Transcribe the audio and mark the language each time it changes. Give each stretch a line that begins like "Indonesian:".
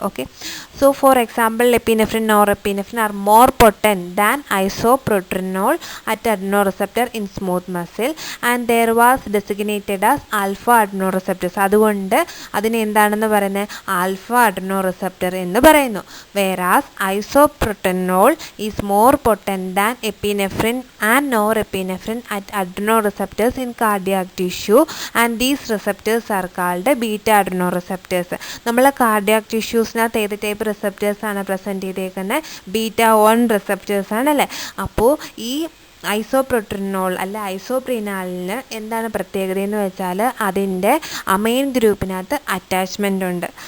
English: Okay, so for example epinephrine, nor epinephrine are more potent than ഐസോപ്രോട്രിനോൾ at അഡ്രിനോറിസെപ്റ്റർ in smooth muscle and their was designated as alpha അഡ്രിനോറിസെപ്റ്റേഴ്സ്.
Malayalam: അതുകൊണ്ട് അതിനെ എന്താണെന്ന് പറയുന്നത്? Alpha അഡ്രിനോറിസെപ്റ്റർ എന്ന് പറയുന്നു.
English: Whereas isoproterenol is more potent than epinephrine and norepinephrine at adrenoreceptors in cardiac tissue, and these receptors are called beta adrenoreceptors.
Malayalam: നമ്മൾ cardiac ടിഷ്യൂസിനകത്ത് ഏത് type receptors ആണ് present ചെയ്തേക്കുന്നത്? β1 റിസപ്റ്റേഴ്സ് ആണല്ലേ. അപ്പോൾ ഈ ഐസോപ്രോട്രിനോൾ അല്ല ഐസോപ്രീനാലിന് എന്താണ് പ്രത്യേകത എന്ന് വെച്ചാൽ അതിൻ്റെ അമൈൻ ഗ്രൂപ്പിനകത്ത് അറ്റാച്ച്മെൻ്റ് ഉണ്ട്.